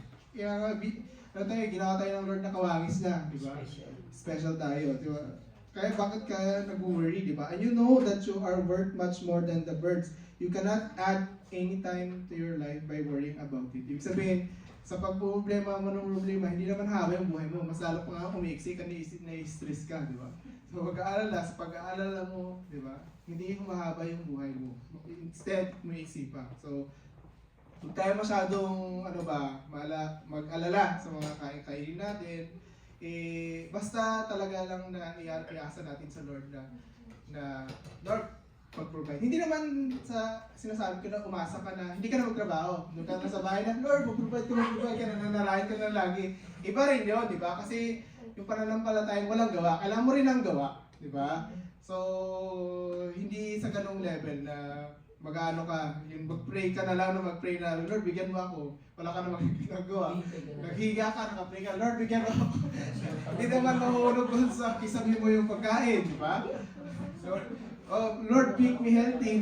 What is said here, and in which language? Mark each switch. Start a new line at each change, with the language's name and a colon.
Filipino: Kaya ginawa tayo ng Lord na kawangis na, di ba? Special tayo, di ba? Kaya bakit ka nag-worry, di ba?
English: And you know that you are worth much more than the birds. You cannot add any time to your life by worrying about it.
Filipino: Ibig sabihin, sa pagproblema mo ng problema, hindi naman haba yung buhay mo. Mas lalo pa nga umiiksi ka, na-stress ka, di ba? So pag-aalala, sa pag-aalala mo, di ba? Hindi humahaba yung buhay mo. Instead, umiiksi pa. So, huwag tayo masyadong, mag-alala sa mga kain-kainin natin. Basta talaga lang na iasa natin sa Lord na Lord, mag-provide. Hindi naman sa sinasabi ko na umasa ka na hindi ka na magtrabaho. Doon ka na sa bahay na, Lord, mag-provide ka na, nanalahin ka na lagi. Iba rin yun, di ba? Kasi yung pananampalatayang walang gawa, kailangan mo rin ang gawa, di ba? So, hindi sa ganong level na mag-ano ka, yung mag-pray ka na lang na mag-pray na, Lord, bigyan mo ako. Wala ka namang ginagawa. Naghiga ka, nakapray ka, Lord, bigyan mo ako. Hindi naman mahulog dun sa kisabi mo yung pagkain, di ba?
English: So, oh, Lord, make me healthy.